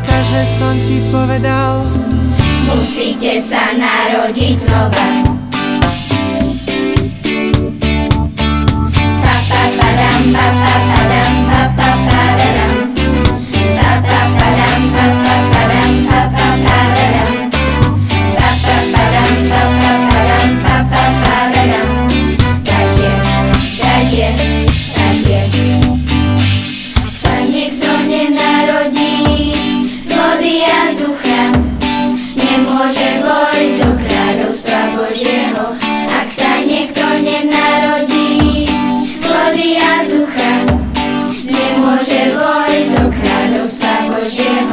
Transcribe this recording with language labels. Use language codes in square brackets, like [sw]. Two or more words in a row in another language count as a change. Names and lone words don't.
[sk] že som ti povedal, musíte sa narodiť znova. Pa pa padam pa pa padam pa pa padam. Pa pa padam pa pa padam pa pa padam. Pa pa padam pa pa padam pa pa padam. Tak je, tak je, tak je. Sa niekto nenarodí z vody a z ducha, nemôže vojsť do kráľovstva Božieho. Ak sa niekto nenarodí z vody a z ducha, nemôže vojsť do kráľovstva Božieho.